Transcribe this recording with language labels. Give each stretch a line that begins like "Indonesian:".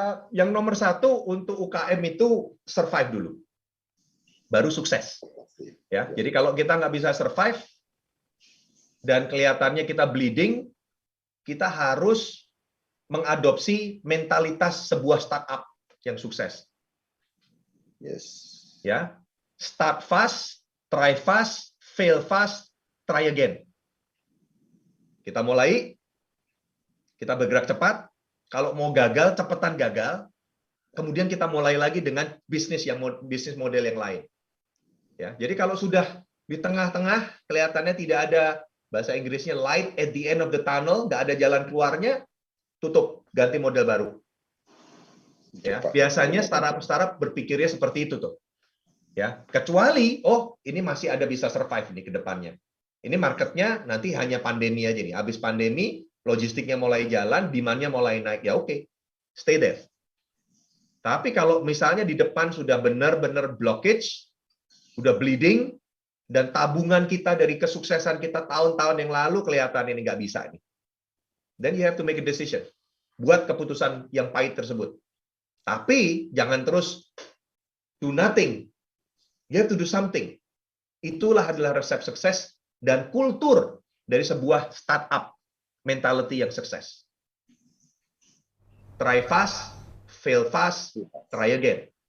Indonesian: Yang nomor satu untuk UKM itu survive dulu, baru sukses. Ya, jadi kalau kita nggak bisa survive dan kelihatannya kita bleeding, kita harus mengadopsi mentalitas sebuah startup yang sukses.
English: Yes. Ya, start fast, try fast, fail fast, try again.
Indonesian: Kita mulai, kita bergerak cepat. Kalau mau gagal, cepetan gagal. Kemudian kita mulai lagi dengan bisnis model yang lain. Ya, jadi kalau sudah di tengah-tengah kelihatannya tidak ada, bahasa Inggrisnya
English: light at the end of the tunnel,
Indonesian: nggak ada jalan keluarnya, tutup, ganti model baru. Ya, biasanya startup berpikirnya seperti itu tuh. Ya, kecuali ini masih ada bisa survive nih ke depannya. Ini marketnya nanti hanya pandemi aja nih. Habis pandemi, logistiknya mulai jalan, demand-nya mulai naik. Ya oke,
English: stay there.
Indonesian: Tapi kalau misalnya di depan sudah benar-benar blockage, sudah bleeding, dan tabungan kita dari kesuksesan kita tahun-tahun yang lalu kelihatan ini nggak bisa nih.
English: Then you have to make a decision.
Indonesian: Buat keputusan yang pahit tersebut. Tapi jangan terus
English: do nothing. You have to do something.
Indonesian: Itulah adalah resep sukses dan kultur dari sebuah startup mentality yang sukses.
English: Try fast, fail fast, try again.